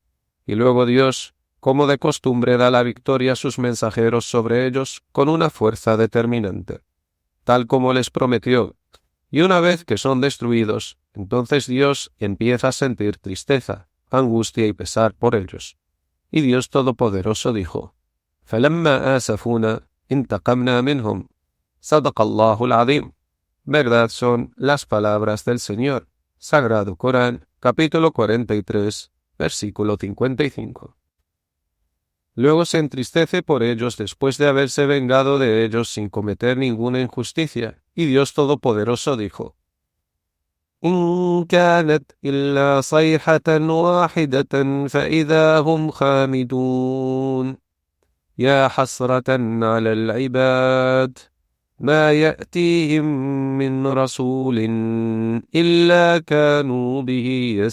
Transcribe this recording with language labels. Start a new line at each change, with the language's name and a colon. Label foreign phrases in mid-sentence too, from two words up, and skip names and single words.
Spanish: Y luego Dios, como de costumbre, da la victoria a sus mensajeros sobre ellos con una fuerza determinante, tal como les prometió. Y una vez que son destruidos, entonces Dios empieza a sentir tristeza, angustia y pesar por ellos. Y Dios Todopoderoso dijo:
Arabic: فَلَمَّا آسَفُونَا انتقمنا منهم. صدق الله العظيم.
Spanish: Verdad son las palabras del Señor. Sagrado Corán, capítulo 43, versículo 55. Luego se entristece por ellos después de haberse vengado de ellos sin cometer ninguna injusticia, y Dios Todopoderoso dijo:
Arabic: إن كانت إلا صيحة واحدة فإذا هم خامدون يا حسرة على العباد ما يأتيهم من رسول إلا كانوا به